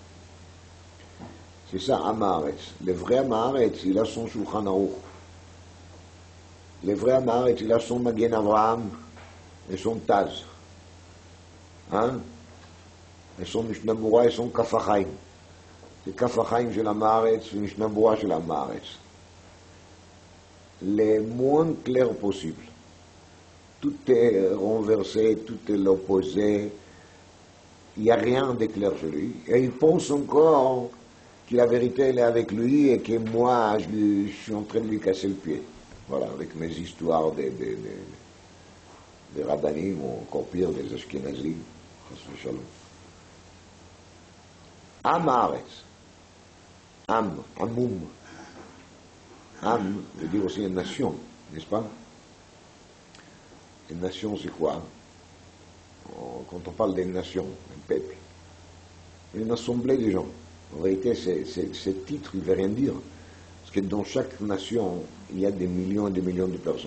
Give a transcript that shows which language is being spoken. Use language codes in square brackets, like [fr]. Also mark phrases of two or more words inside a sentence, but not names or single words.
[fr] C'est ça, Amaretz. Le vrai Amaretz, il a son Shulchan Aruch. Le vrai Amaretz, il a son Magen Avraham et son Taz. Hein? Et son Mishnah Berurah et son Kaf HaChaim. [he] C'est Kaf HaChaim של המארץ ומשנה ברורה של המארץ. [fr] Le moins clair possible. Tout est renversé, tout est l'opposé. Il n'y a rien de clair chez lui. Et il pense encore que la vérité elle est avec lui et que moi je suis en train de lui casser le pied. Voilà, avec mes histoires des rabbanim ou encore pire des ashkenazim. [he] עם הארץ. Am, Amum. [fr] Am veut dire aussi une nation, n'est-ce pas? Une nation, c'est quoi? Quand on parle d'une nation, un peuple, une assemblée de gens. En réalité, ce titre, il ne veut rien dire. Parce que dans chaque nation, il y a des millions et des millions de personnes.